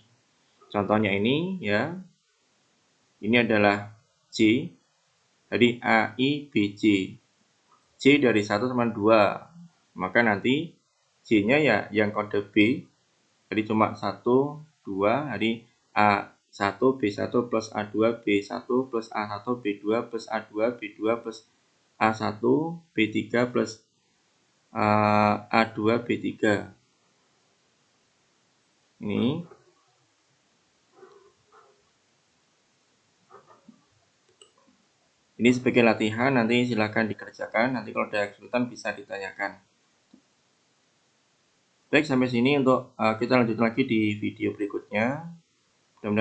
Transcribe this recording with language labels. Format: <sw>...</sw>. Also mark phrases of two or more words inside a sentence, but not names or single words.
<id>Contohnya ini ya. Ini adalah J. Jadi AIBJ. J dari 1 sama 2. Maka nanti J-nya ya yang kode B. Jadi cuma 1, 2. Jadi A1, B1 plus A2, B1 plus A1, B2 plus A2, B2 plus A1, B3 plus A2, B3. Ini sebagai latihan, nanti silakan dikerjakan. Nanti kalau ada kesulitan bisa ditanyakan. Baik, sampai sini untuk kita lanjut lagi di video berikutnya.</id>